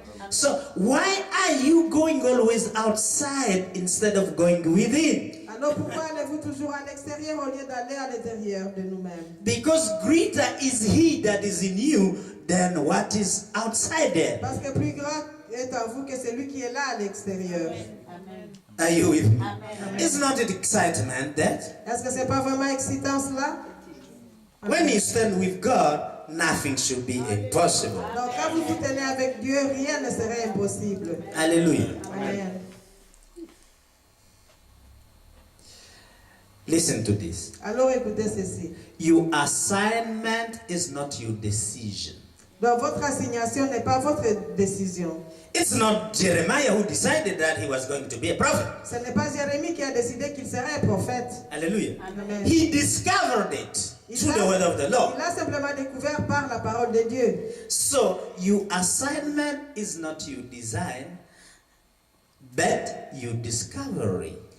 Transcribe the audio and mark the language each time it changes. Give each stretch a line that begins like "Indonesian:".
English: So why are you going always outside instead of going within?
French: Alors pourquoi allez-vous toujours à l'extérieur au lieu d'aller à l'intérieur de nous-mêmes?
English: Because greater is he that is in you than what is outside there.
French: Parce que plus grand est en vous que celui qui est là à l'extérieur.
English: Are you with me? It's not an excitement that
French: Est-ce que c'est pas vraiment excitant cela?
English: when you stand with God, nothing should be impossible.
French: Donc quand vous vous tenez avec Dieu, rien ne serait impossible.
English: Hallelujah. Amen. Listen to this.
French: Alors écoutez ceci.
English: Your assignment is not your decision.
French: Donc votre assignation n'est pas votre décision.
English: It's not Jeremiah who decided that he was going to be a prophet.
French: Ce n'est pas Jérémie qui a décidé qu'il serait un prophète.
English: Hallelujah. Amen. He discovered it through the word of the Lord.
French: Il a simplement découvert par la parole de Dieu.
English: So your assignment is not your design, but your discovery.